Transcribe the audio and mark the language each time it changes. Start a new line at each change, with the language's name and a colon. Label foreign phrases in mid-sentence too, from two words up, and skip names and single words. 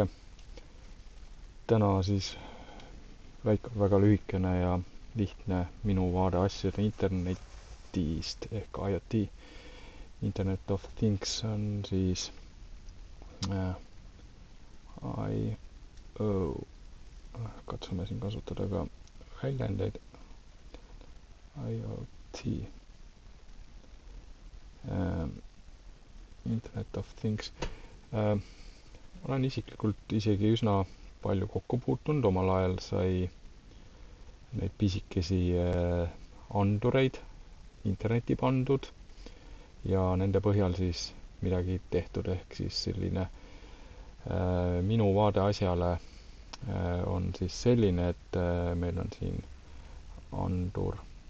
Estonian: Täna siis väga lühikene ja lihtne minu vaade asjade internetist ehk IoT.
English: Internet of Things
Estonian: on siis IO. Katsume siin kasutada ka väljendeid.
English: IoT. Internet of Things.
Estonian: Olen isiklikult isegi üsna palju kokku puutunud, omal ajal sai neid pisikesi andureid internetti pandud ja nende põhjal siis midagi tehtud, ehk siis selline minu vaade asjale on siis selline, et meil on siin andur